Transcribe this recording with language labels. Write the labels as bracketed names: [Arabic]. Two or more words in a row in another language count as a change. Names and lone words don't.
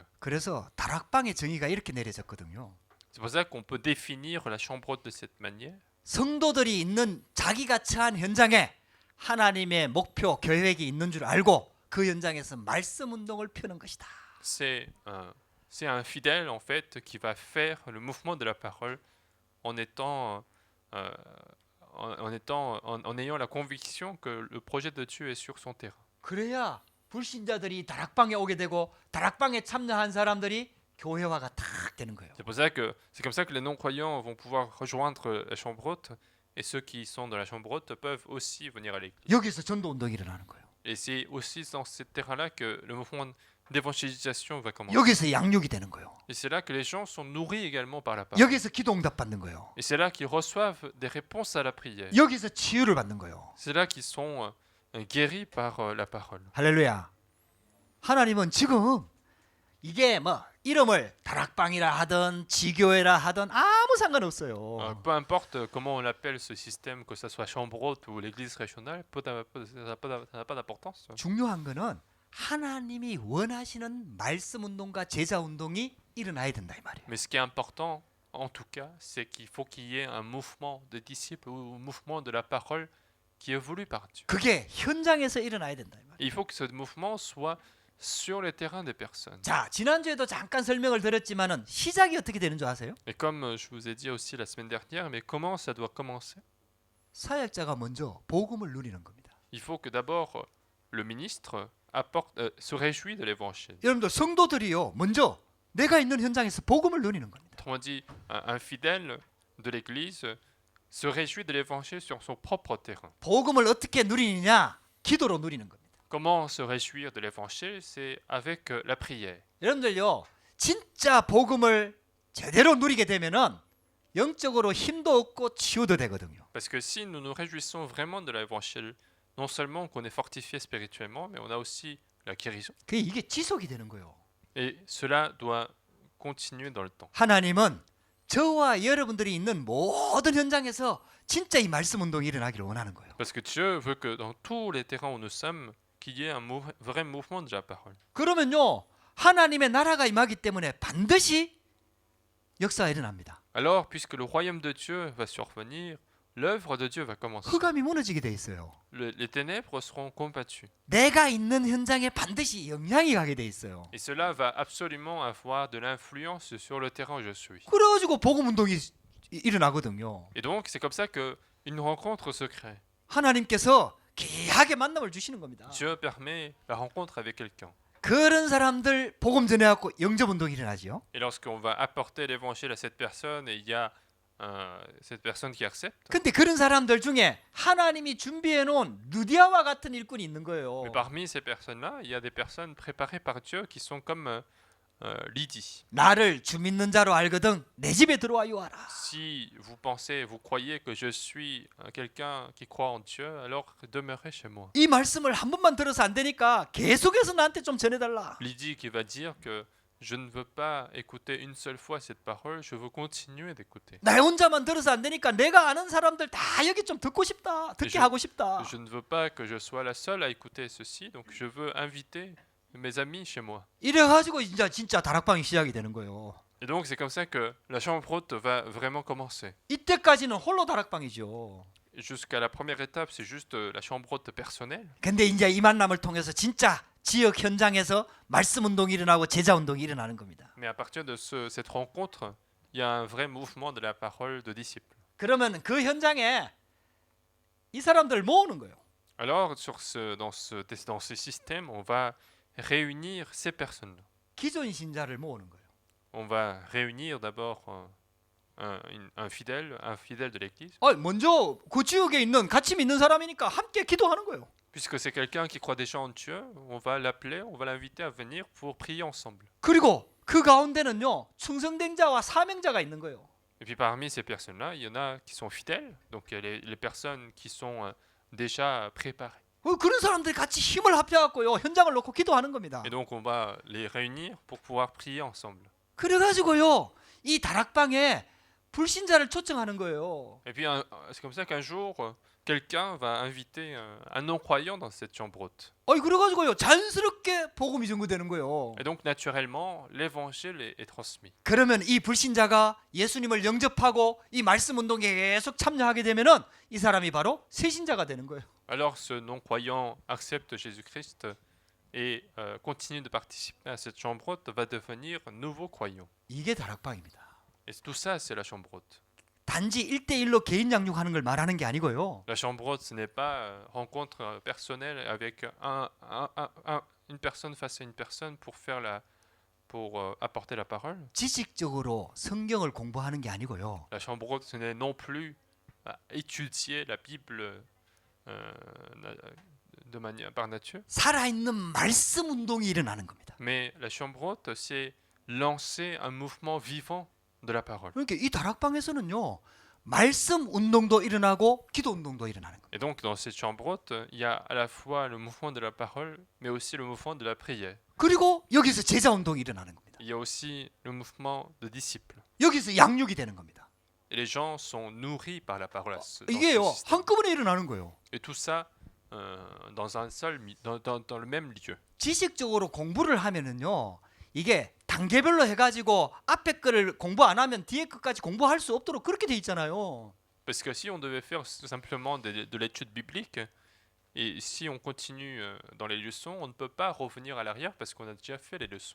[Korean] 그래서 다락방의 정의가 이렇게 내려졌거든요. [French] C'est pour ça qu'on peut définir la chambre haute de cette manière. [Korean] 성도들이 있는 자기가 처한 현장에 하나님의 목표, 계획이 있는 줄 알고 그 현장에서 말씀 운동을 펴는 것이다. [French] C'est un fidèle en fait qui va faire le mouvement de la parole en étant en ayant la conviction que le projet de Dieu est sur son terrain. [Korean] 그래야 불신자들이 다락방에 오게 되고 다락방에 참여한 사람들이 교회화가 탁 되는 거예요. [French] C'est comme ça que les non-croyants vont pouvoir rejoindre la chambre haute et ceux qui sont dans la chambre haute peuvent aussi venir à l'église. [Korean] 여기서 전도 운동이 일어나는 거예요. [French] Et c'est aussi dans ce terrain-là que le mouvement d'évangélisation va commencer. [Korean] 여기서 양육이 되는 거예요. [French] Et c'est là que les gens sont nourris également par la parole. [Korean] 여기서 기도 응답 받는 거예요. [French] Et c'est là qu'ils reçoivent des réponses à la prière. [Korean] 여기서 치유를 받는 거예요. [French] C'est là qu'ils sont guéris par la parole. [Korean] 할렐루야. 하나님은 지금 이게 뭐 이름을 다락방이라 하든 지교회라 하든 아무 상관없어요. [French] Peu importe comment on appelle ce système, que ce soit chambre haute ou l'église régionale, ça n'a pas d'importance. [Korean] 중요한 거는 하나님이 원하시는 말씀 운동과 제자 운동이 일어나야 된다 이 말이에요. [French] Mais ce qui est important, en tout cas, c'est qu'il faut qu'il y ait un mouvement de disciples ou un mouvement de la parole qui est voulu par Dieu. [Korean] 그게 현장에서 일어나야 된다 이 말이에요. [French] Il faut que ce mouvement soit sur le terrain des personnes. [Korean] 자, 지난주에도 잠깐 설명을 드렸지만은 시작이 어떻게 되는 줄 아세요? [French] Et comme je vous ai dit aussi la semaine dernière, mais comment ça doit commencer? [Korean] 사역자가 먼저 복음을 누리는 겁니다. [French] Il faut que d'abord le ministre se réjouit de l'évangile. [Korean] 여러분들 성도들이요 먼저 내가 있는 현장에서 복음을 누리는 겁니다. [French] Autrement dit, un fidèle de l'église se réjouit de l'évangile sur son propre terrain. [Korean] 복음을 어떻게 누리느냐? 기도로 누리는 겁니다. [French] Comment se réjouir de l'évangile? C'est avec la prière. [Korean] 여러분들요 진짜 복음을 제대로 누리게 되면은 영적으로 힘도 얻고 치유도 되거든요. [French] Parce que si nous nous réjouissons vraiment de l'évangile, non seulement qu'on est fortifié spirituellement, mais on a aussi la guérison. [Korean] 이게 지속이 되는 거예요. [French] Et cela doit continuer dans le temps. [Korean] 하나님은 저와 여러분들이 있는 모든 현장에서 진짜 이 말씀 운동이 일어나기를 원하는 거예요. [French] Parce que Dieu veut que dans tous les terrains où nous sommes, qu'il y ait un vrai mouvement de la parole. [Korean] 그러면요 하나님의 나라가 임하기 때문에 반드시 역사가 일어납니다. [French] Alors, puisque le royaume de Dieu va survenir, l'œuvre de Dieu va commencer. [Korean] 흑암이 무너지게 돼 있어요. [French] Les ténèbres seront combattues. [Korean] 내가 있는 현장에 반드시 영향이 가게 돼 있어요. [French] Et cela va absolument avoir de l'influence sur le terrain où je suis. [Korean] 그래가지고 복음 운동이 일어나거든요. [French] Et donc, c'est comme ça qu'une rencontre se crée. [Korean] 하나님께서 귀하게 만남을 주시는 겁니다. [French] Dieu permet la rencontre avec quelqu'un. [Korean] 그런 사람들 복음 전해갖고 영접 운동이 일어나죠. [French] Et lorsqu'on va apporter l'évangile à cette personne et il y a cette personne qui accepte, [Korean] 근데 그런 사람들 중에 하나님이 준비해 놓은 누디아와 같은 일꾼이 있는 거예요. [French] mais parmi ces personnes-là, il y a des personnes préparées par Dieu qui sont comme Lydie. [Korean] 나를 주 믿는 자로 알거든 내 집에 들어와 유하라. [French] Si vous pensez, vous croyez que je suis quelqu'un qui croit en Dieu, alors demeurez chez moi. [Korean] 이 말씀을 한 번만 들어서 안 되니까 계속해서 나한테 좀 전해달라. [French] Lydie qui va dire que je ne veux pas écouter une seule fois cette parole, je veux continuer d'écouter. [Korean] 나 혼자만 들어서 안 되니까 내가 아는 사람들 다 여기 좀 듣고 싶다. 듣게 하고 싶다. [French] Je ne veux pas que je sois la seule à écouter ceci, donc je veux inviter mes amis chez moi. [Korean] 이래가지고 이제 진짜 다락방이 시작이 되는 거예요. [French] Et donc c'est comme ça que la chambre haute va vraiment commencer. [Korean] 이때까지는 홀로 다락방이죠. [French] Jusqu'à la première étape, c'est juste la chambre haute personnelle. [Korean] 근데 이제 이 만남을 통해서 진짜 지역 현장에서 말씀 운동이 일어나고 제자 운동이 일어나는 겁니다. [French] Mais à partir de cette rencontre, il y a un vrai mouvement de la parole de disciples. [Korean] 그러면 그 현장에 이 사람들 모으는 거예요. [French] Alors dans ce système, on va réunir ces personnes-là. [Korean] 기존 신자를 모으는 거예요. [French] On va réunir d'abord un fidèle de l'église. [Korean] 먼저 그 지역에 있는 같이 믿는 사람이니까 함께 기도하는 거예요. [French] Puisque c'est quelqu'un qui croit déjà en Dieu, on va l'appeler, on va l'inviter à venir pour prier ensemble. [Korean] 그리고 그 가운데는요 충성된 자와 사명자가 있는 거예요. [French] Et puis parmi ces personnes-là, il y en a qui sont fidèles, donc il y a les personnes qui sont déjà préparées. [Korean] 그런 사람들이 같이 힘을 합쳐갖고요 현장을 놓고 기도하는 겁니다. [French] Et donc on va les réunir pour pouvoir prier ensemble. [Korean] 그래가지고요 이 다락방에 불신자를 초청하는 거예요. [French] Et puis c'est comme ça qu'un jour, quelqu'un va inviter un non-croyant dans cette chambre haute. [Korean] 그래가지고요 자연스럽게 복음이 전거되는 거예요. [French] Et donc naturellement, l'évangile est transmis. [Korean] 그러면 이 불신자가 예수님을 영접하고 이 말씀 운동에 계속 참여하게 되면은 이 사람이 바로 새신자가 되는 거예요. [French] Alors ce non-croyant accepte Jésus-Christ et continue de participer à cette chambre haute, va devenir nouveau croyant. [Korean] 이게 다락방입니다. [French] Et tout ça, c'est la chambre haute. [Korean] 단지 1대1로 개인 양육하는 걸 말하는 게 아니고요. [French] La chambre haute, ce n'est pas rencontre personnelle avec une personne face à une personne pour apporter la parole. [Korean] 지식적으로 성경을 공부하는 게 아니고요. [French] La chambre haute, ce n'est non plus étudier la Bible par nature. [Korean] 살아있는 말씀 운동이 일어나는 겁니다. [French] Mais la chambre haute, c'est lancer un mouvement vivant de la parole. [Korean] 그러니까 이 다락방에서는요. 말씀 운동도 일어나고 기도 운동도 일어나는 겁니다. [French] Et donc dans cette chambre haute, il y a à la fois le mouvement de la parole, mais aussi le mouvement de la prière. [Korean] 그리고 여기서 제자 운동이 일어나는 겁니다. [French] Il y a aussi le mouvement de disciples. [Korean] 여기서 양육이 되는 겁니다. [French] Et les gens sont nourris par la parole. Dans ce [Korean] 이게요. [French] système. [Korean] 한꺼번에 일어나는 거예요. [French] Et tout ça dans le même lieu. [Korean] 지식적으로 공부를 하면은요. 이게 단계별로 해가지고 앞에 거를 공부 안 하면 뒤에 것까지 공부할 수 없도록 그렇게 돼 있잖아요. [French] Parce que si on devait faire tout simplement de l'étude biblique, et si on continue dans les leçons, on ne peut pas revenir à l'arrière parce qu'on a déjà fait les leçons.